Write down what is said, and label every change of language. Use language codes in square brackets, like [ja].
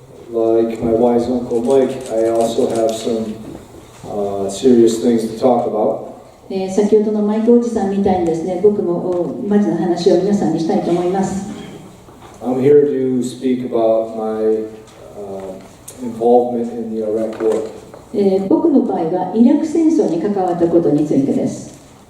[en] Like my wise uncle Mike, I also have some serious things to talk about. [ja] 先ほどのマイクおじさんみたいにですね、僕もマジな話を皆さんにしたいと思います。 [en] I'm here to speak about my involvement in the Iraq War. [ja] 僕の場合はイラク戦争に関わったことについてです。